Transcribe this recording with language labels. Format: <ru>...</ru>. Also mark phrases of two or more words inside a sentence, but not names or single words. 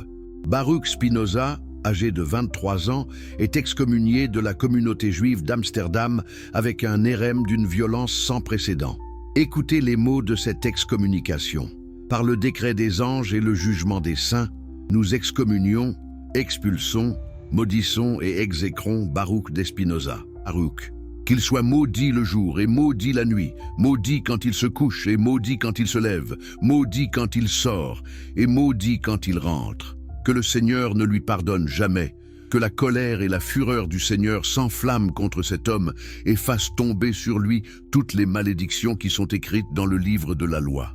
<fr>Baruch Spinoza, âgé de 23 ans, est excommunié de la communauté juive d'Amsterdam avec un érème d'une violence sans précédent. Écoutez les mots de cette excommunication. Par le décret des anges et le jugement des saints, nous excommunions, expulsons, maudissons et exécrons Baruch de Spinoza. Baruch. Qu'il soit maudit le jour et maudit la nuit, maudit quand il se couche et maudit quand il se lève, maudit quand il sort et maudit quand il rentre. Que le Seigneur ne lui pardonne jamais, que la colère et la fureur du Seigneur s'enflamment contre cet homme et fassent tomber sur lui toutes les malédictions qui sont écrites dans le livre de la loi.</fr>